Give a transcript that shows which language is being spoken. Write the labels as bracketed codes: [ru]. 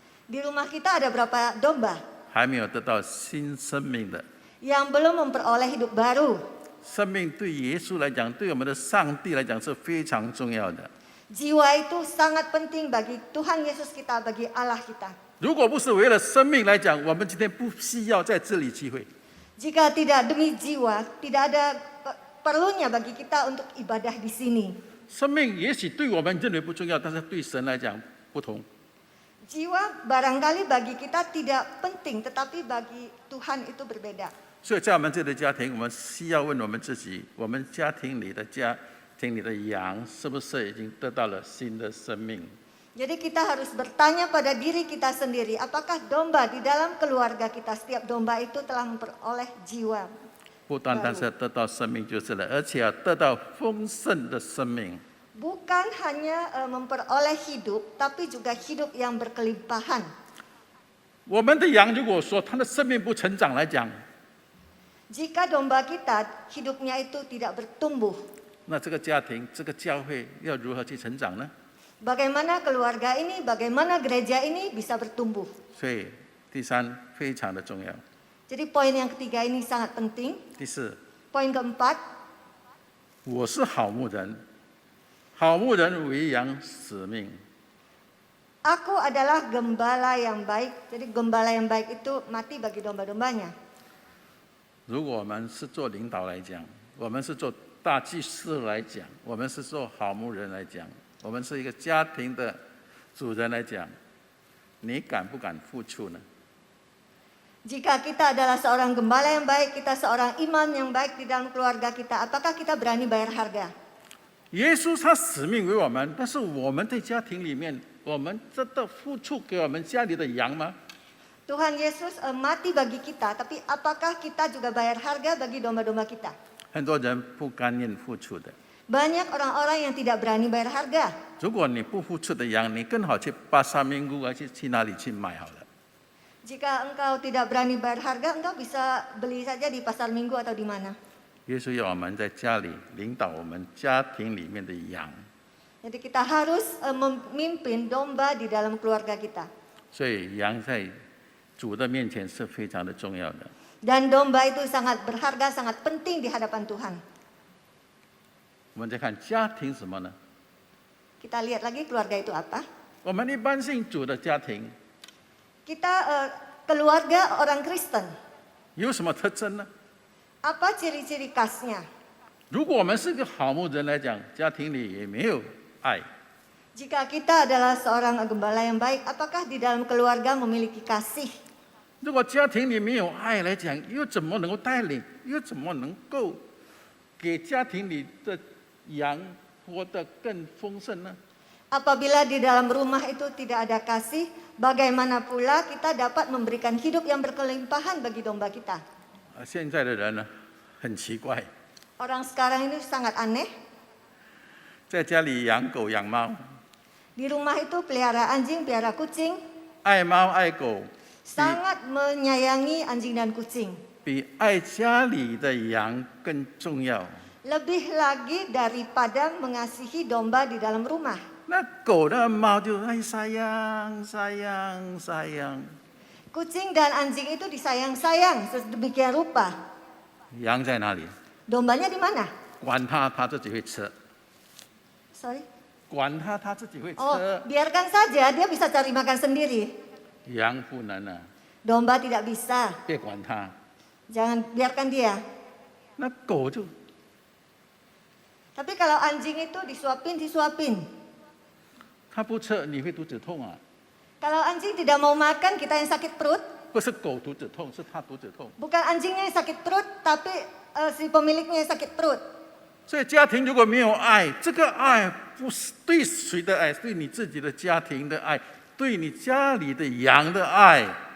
[id] Di rumah kita ada berapa domba [zh] 还没有得到新生命的？ [id] yang belum memperoleh hidup baru? [zh] 生命对耶稣来讲，对我们的上帝来讲是非常重要的。 [id] Jiwa itu sangat penting bagi Tuhan Yesus kita, bagi Allah kita. [zh] 如果不是为了生命来讲，我们今天不需要在这里聚会。 [id] Jika tidak demi jiwa, tidak ada perlunya bagi kita untuk ibadah di sini. [zh] 生命也许对我们认为不重要，但是对神来讲不同。 [id] Jiwa barangkali bagi kita tidak penting, tetapi bagi Tuhan itu berbeda. [zh] 所以在我们这里的家庭，我们需要问我们自己：我们家庭里的羊是不是已经得到了新的生命？ [id] Jadi kita harus bertanya pada diri kita sendiri, apakah domba di dalam keluarga kita, setiap domba itu telah memperoleh jiwa? [zh] 不单单是得到生命就是了，而且要得到丰盛的生命。 [id] Bukan hanya memperoleh hidup, tapi juga hidup yang berkelimpahan. [zh] 我们的羊如果说它的生命不成长来讲， [id] Jika domba kita hidupnya itu tidak bertumbuh, [zh] 那这个家庭、这个教会要如何去成长呢？ [id] bagaimana keluarga ini, bagaimana gereja ini bisa bertumbuh? [zh] 所以第三非常的重要。 [id] Jadi poin yang ketiga ini sangat penting. [zh] 第四， [id] Poin keempat, [zh] 我是好牧人，好牧人为羊使命。 [id] aku adalah gembala yang baik. Jadi gembala yang baik itu mati bagi domba-dombanya. [zh] 如果我们是做领导来讲，我们是做大祭司来讲，我们是做好牧人来讲，我们是一个家庭的主人来讲，你敢不敢付出呢？ [id] Jika kita adalah seorang gembala yang baik, kita seorang imam yang baik di dalam keluarga kita, apakah kita berani bayar harga? [zh] 耶稣他使命为我们，但是我们在家庭里面，我们真的付出给我们家里的羊吗？ [id] Tuhan Yesus mati bagi kita, tapi apakah kita juga bayar harga bagi domba-domba kita? [zh] 很多人不甘愿付出的。 [id] Banyak orang-orang yang tidak berani bayar harga. [zh] 如果你不付出的羊，你更好去巴沙明姑去哪里去买好了。 [id] Jika engkau tidak berani bayar harga, engkau bisa beli saja di pasar minggu atau di mana. [zh] 耶稣要我们在家里领导我们家庭里面的羊， [id] Jadi kita harus memimpin domba di dalam keluarga kita. [zh] 所以羊在主的面前是非常的重要的。 [id] Dan domba itu sangat berharga, sangat penting di hadapan Tuhan. [zh] 我们再看家庭什么呢？ [id] Kita lihat lagi keluarga itu apa. [zh] 我们一般信主的家庭 [id] Kita keluarga orang Kristen. [zh] 有什么特征呢？ [id] Apa ciri-ciri khasnya? [zh] 如果我们是个好牧人来讲，家庭里也没有爱， [id] Jika kita adalah seorang gembala yang baik, apakah di dalam keluarga memiliki kasih? [zh] 如果家庭里没有爱来讲，又怎么能够带领？又怎么能够给家庭里的羊活得更丰盛呢？ [id] Apabila di dalam rumah itu tidak ada kasih, bagaimana pula kita dapat memberikan hidup yang berkelimpahan bagi domba kita? [zh] 现在的人呢，很奇怪， [id] Orang sekarang ini sangat aneh. [zh] 在家里养狗养猫， [id] Di rumah itu pelihara anjing, pelihara kucing, [zh] 爱猫爱狗， [id] sangat menyayangi anjing dan kucing. [zh] 比爱家里的羊更重要。 [id] Lebih lagi daripada mengasihi domba di dalam rumah. [zh] 那狗的猫就爱 [id] sayang sayang sayang， Kucing dan anjing itu disayang-sayang sedemikian rupa. [zh] 羊在哪里？ [id] Dombanya di mana? [zh] 管它，它自己会吃； [en] Sorry. [zh] 管它，它自己会吃。 [id] Oh, biarkan saja dia bisa cari makan sendiri. [zh] 羊不能啊， [id] Domba tidak bisa. [zh] 别管它。 [id] Jangan biarkan dia. [zh] 那狗就 [id] Tapi kalau anjing itu disuapin. [zh] 它不吃，你会肚子痛啊。 [id] Kalau anjing tidak mau makan, kita yang sakit perut. [zh] 不是狗肚子痛，是它肚子痛。 [id] Bukan anjingnya yang sakit perut, tapi si pemiliknya yang sakit perut. [zh] 所以家庭如果没有爱，这个爱不是对谁的爱，是对你自己的家庭的爱，对你家里的羊的爱。